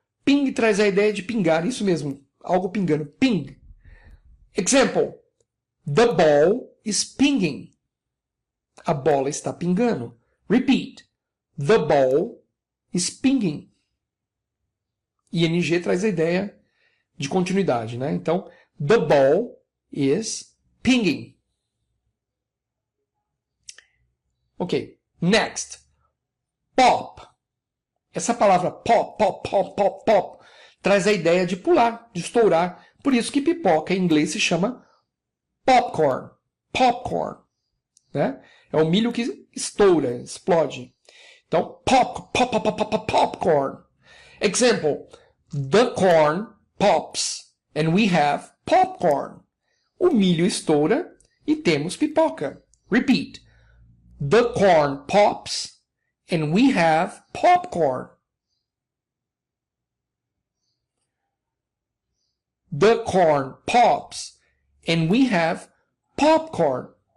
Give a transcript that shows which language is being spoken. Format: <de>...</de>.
<pt>Ping traz a ideia de pingar. Isso mesmo. Algo pingando. Ping. Example.</pt> <en>The ball is pinging.</en> <pt>A bola está pingando.</pt> <en>Repeat. The ball is pinging.</en> <pt>ING traz a ideia de continuidade, né? Então,</pt> <en>the ball is pinging.</en> <pt>Ok. Next. Pop. Essa palavra pop, pop, pop, pop, pop traz a ideia de pular, de estourar. Por isso que pipoca em inglês se chama popcorn. Popcorn. Né? É o milho que estoura, explode. Então, popcorn. Example.</pt> <en>The corn pops and we have popcorn.</en> <pt>O milho estoura e temos pipoca.</pt> <en>Repeat. The corn pops and we have popcorn. The corn pops and we have popcorn.</en>